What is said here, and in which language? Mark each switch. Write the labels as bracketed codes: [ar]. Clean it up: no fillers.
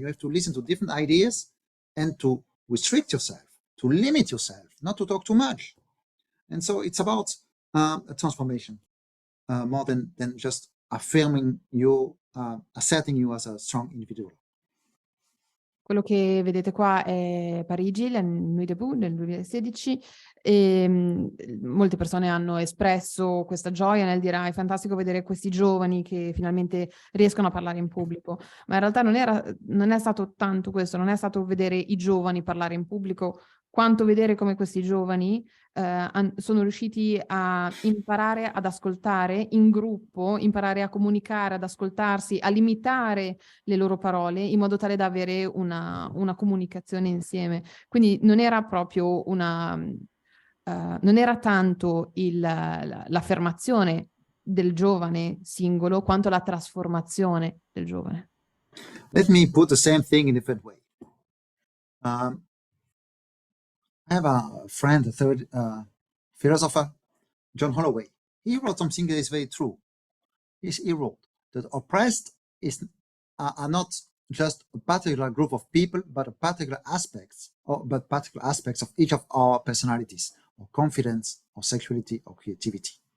[en] You have to listen to different ideas and to restrict yourself, to limit yourself, not to talk too much. And so it's about a transformation more than just affirming you, asserting you as a strong individual. [it] Quello che vedete qua è Parigi, la Nuit debout nel 2016, e molte persone hanno espresso questa gioia nel dire è fantastico vedere questi giovani che finalmente riescono a parlare in pubblico, ma in realtà non è stato tanto questo, non è stato vedere i giovani parlare in pubblico, quanto vedere come questi giovani sono riusciti a imparare ad ascoltare in gruppo, imparare a comunicare, ad ascoltarsi, a limitare le loro parole in modo tale da avere una comunicazione insieme. Quindi non era proprio non era tanto l'affermazione del giovane singolo quanto la trasformazione del giovane. [en] Let me put the same thing in a different way. I have a friend, a third philosopher, John Holloway. He wrote something that is very true. He wrote that oppressed are not just a particular group of people, but particular aspects of each of our personalities, or confidence, or sexuality, or creativity.